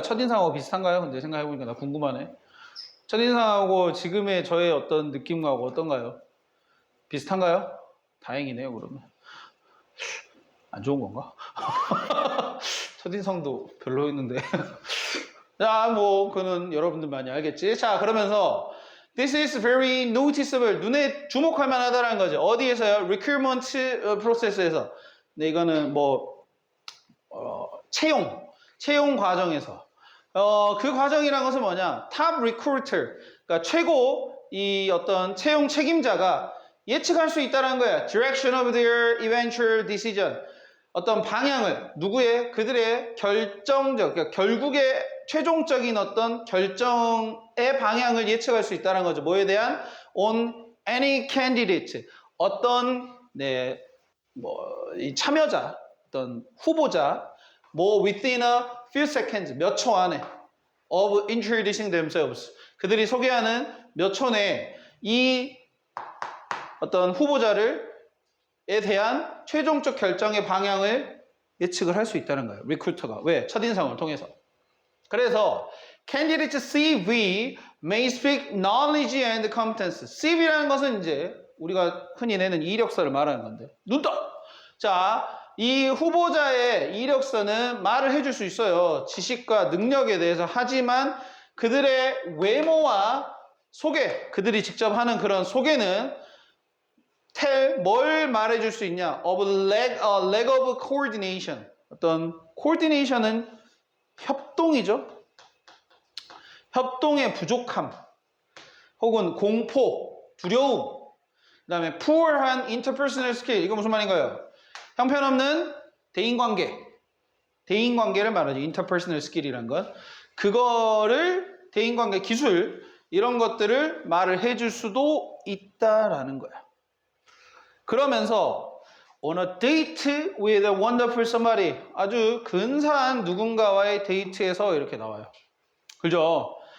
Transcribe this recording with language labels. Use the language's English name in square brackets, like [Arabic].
[Korean] 첫인상하고 비슷한가요? 근데 생각해보니까 나 궁금하네. 첫인상하고 지금의 저의 어떤 느낌하고 어떤가요? 비슷한가요? 다행이네요, 그러면. 안 좋은 건가? 첫인상도 별로였는데. 자, 뭐, 그는 여러분들 많이 알겠지. 자, 그러면서, [English] this is very noticeable. [Korean] 눈에 주목할 만하다라는 거죠. 어디에서요? [English] recruitment process [Korean] 에서. 네, 이거는 뭐, 채용 과정에서. 그 과정이란 것은 뭐냐? [English] top recruiter. [Korean] 그러니까 최고 이 어떤 채용 책임자가 예측할 수 있다는 거야. [English] direction of their eventual decision. [Korean] 어떤 방향을, 누구의, 그들의 결정적, 그러니까 결국의 최종적인 어떤 결정의 방향을 예측할 수 있다는 거죠. 뭐에 대한? [English] on any candidate. [Korean] 어떤, 네, 이 참여자, 어떤 후보자, 뭐 [English] within a few seconds, [Korean] 몇 초 안에 [English] of introducing themselves. [Korean] 그들이 소개하는 몇 초 내에 이 어떤 후보자를 에 대한 최종적 결정의 방향을 예측을 할 수 있다는 거예요. 리크루터가. 왜? 첫인상을 통해서. [English] 그래서 candidate CV may speak knowledge and competence. [Korean] CV라는 것은 이제 우리가 흔히 내는 이력서를 말하는 건데, 눈떠! 자, 이 후보자의 이력서는 말을 해줄 수 있어요. 지식과 능력에 대해서. 하지만 그들의 외모와 소개, 그들이 직접 하는 그런 소개는 뭘 말해줄 수 있냐? [English] Of lack of coordination. [Korean] 어떤 coordination은 협동이죠. 협동의 부족함, 혹은 공포, 두려움. 그다음에 [English] poor한 interpersonal skill. [Korean] 이거 무슨 말인가요? 형편없는 대인관계를 말하죠. interpersonal skill이란 건 그거를 대인관계 기술 이런 것들을 말을 해줄 수도 있다라는 거야. 그러면서 [English] on a date with a wonderful somebody, [Korean] 아주 근사한 누군가와의 데이트에서 이렇게 나와요. 그죠?